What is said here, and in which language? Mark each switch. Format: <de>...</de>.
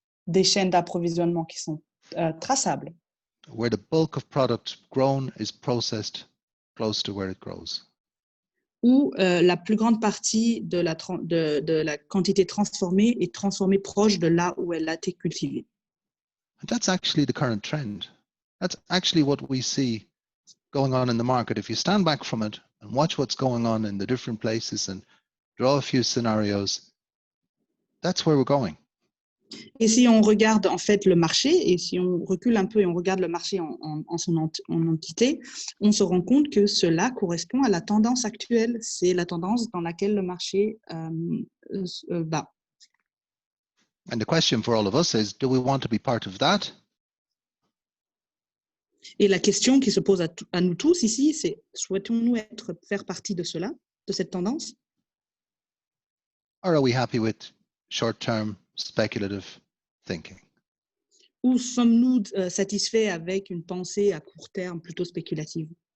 <fr>des chaînes d'approvisionnement qui sont traçables,</fr> <en>where the bulk of product grown is processed close to where it grows.</en> <fr>où la plus grande partie de la quantité transformée est transformée proche de là où elle a été cultivée.</fr> <en>And that's actually the current trend. That's actually what we see going on in the market. If you stand back from it and watch what's going on in the different places and draw a few scenarios, that's where we're going.</en> <fr>Et si on regarde en fait le marché, et si on recule un peu et on regarde le marché en son entité, on se rend compte que cela correspond à la tendance actuelle. C'est la tendance dans laquelle le marché va.</fr> <en>And the question for all of us is, do we want to be part of that?</en> <fr>Et la question qui se pose à nous tous ici, c'est souhaitons-nous faire partie de cela, de cette tendance?</fr> <en>Or are we happy with short-term speculative thinking?</en> <fr>Ou sommes-nous satisfaits avec une pensée à court terme plutôt spéculative?</fr>